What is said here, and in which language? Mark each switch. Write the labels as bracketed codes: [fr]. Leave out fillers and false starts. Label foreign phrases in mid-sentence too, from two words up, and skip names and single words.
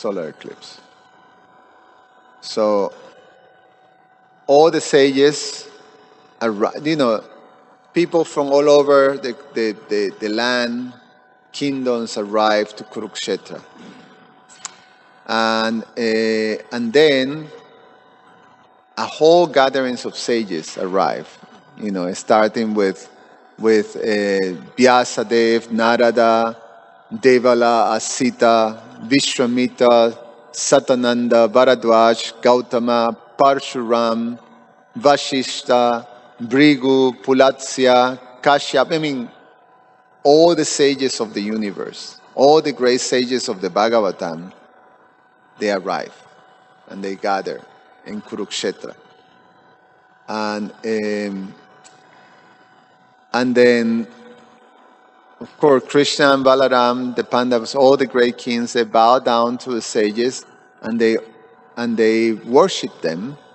[en] So all the sages, people from all over the land, kingdoms arrived to Kurukshetra, and then a whole gatherings of sages arrived. Starting with Vyasadev, Narada, Devala, Asita, Vishwamitra, Satananda, Bharadwaj, Gautama, Parshuram, Vashishta, Brigu, Pulatsya, Kashyap. All the sages of the universe, all the great sages of the Bhagavatam, they arrive and they gather in Kurukshetra. And then of course, Krishna and Balaram, the Pandavas, all the great kings, they bow down to the sages and they worship them